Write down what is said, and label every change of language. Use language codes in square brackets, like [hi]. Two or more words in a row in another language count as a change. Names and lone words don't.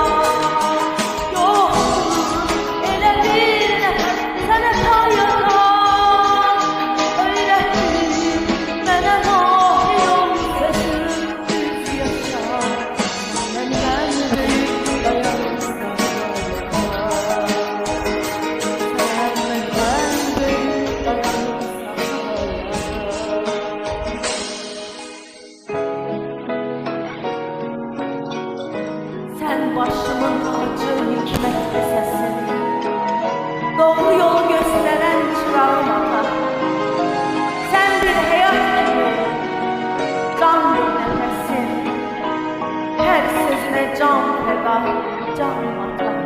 [az] Yoktur elə bir nəfər sənə hayata, öyrətdin mənə mahir ol sözüm düz yaşa. Səndən böyük dayanırsan hayata, səndən böyük dayanırsan hayata. [tr] Sen başımın tacı, hikmet ve sesin, doğru yolu gösteren çırağım ata. Sen bir hayat gibi, can bir nefesin, her sözüne can feda, can ata.